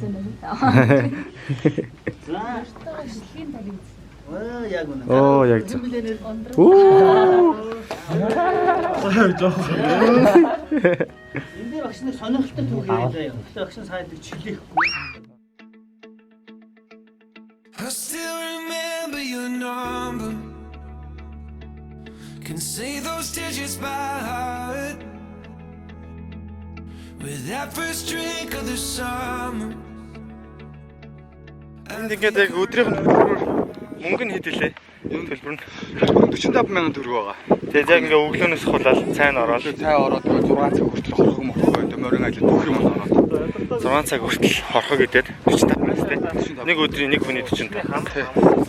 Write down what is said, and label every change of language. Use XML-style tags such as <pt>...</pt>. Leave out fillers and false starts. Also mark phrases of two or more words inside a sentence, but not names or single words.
<mn>Хаасан байна. За, Яг үнэ. Оо яг зөв. Энд дээр багш нэг сонирхолтой түүх яриа заяа. Тэгэхээр багш нь сайдыг чилээхгүй.</mn> <en>I still remember your number. Can say those digits by heart. With that first drink of the summer.</en> <mn>Энд ингээд яг өдрийн төлбөр мөнгө нь хэд илээ? Төлбөр нь 45,000 төгрөг байгаа. тэгээд яг ингээ өглөөнөөс хулаад цайн ороод Цай ороод 6 цаг хүртэл хорхог мохоо гэдэг морин ажил бүх юм ороод 6 цаг хүртэл хорхог идээд 45 минут нэг өдрийн нэг хүний 45.</mn>